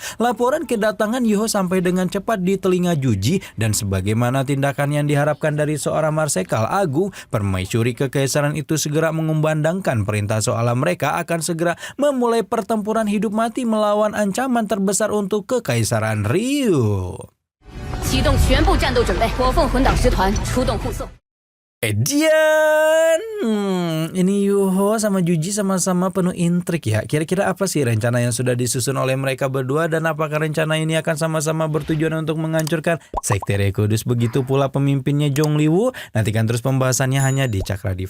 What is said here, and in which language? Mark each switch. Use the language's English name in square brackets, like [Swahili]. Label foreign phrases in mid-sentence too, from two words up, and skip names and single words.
[Indonesian] Laporan kedatangan Yuho sampai dengan cepat di telinga Juji dan sebagaimana tindakan yang diharapkan dari seorang marsekal agung, permaisuri kekaisaran itu segera mengumandangkan perintah seolah mereka akan segera memulai pertempuran hidup mati melawan ancaman terbesar untuk kekaisaran Ryu. [Chinese] 启动全部战斗准备，火凤魂党师团出动护送。 [Indonesian] Ini Yuho sama Juji sama-sama penuh intrik ya. Kira-kira apa sih rencana yang sudah disusun oleh mereka berdua dan apakah rencana ini akan sama-sama bertujuan untuk menghancurkan Sekte Kudus? Begitu pula pemimpinnya Zhongliwu. Nantikan terus pembahasannya hanya di Cakra Diva ya.